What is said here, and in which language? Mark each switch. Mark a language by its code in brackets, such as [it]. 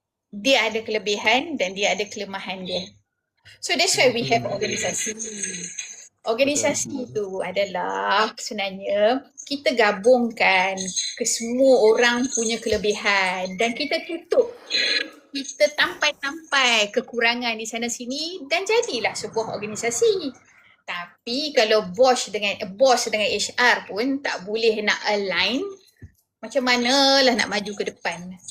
[ms] Dia ada kelebihan dan dia ada kelemahan dia. [en] So that's why we have organisasi. [ms] Organisasi itu adalah sebenarnya kita gabungkan kesemua orang punya kelebihan dan kita tutup. Kita tampai-tampai kekurangan di sana sini dan jadilah sebuah organisasi. Tapi kalau bos dengan HR pun tak boleh nak align, macam manalah nak maju ke depan.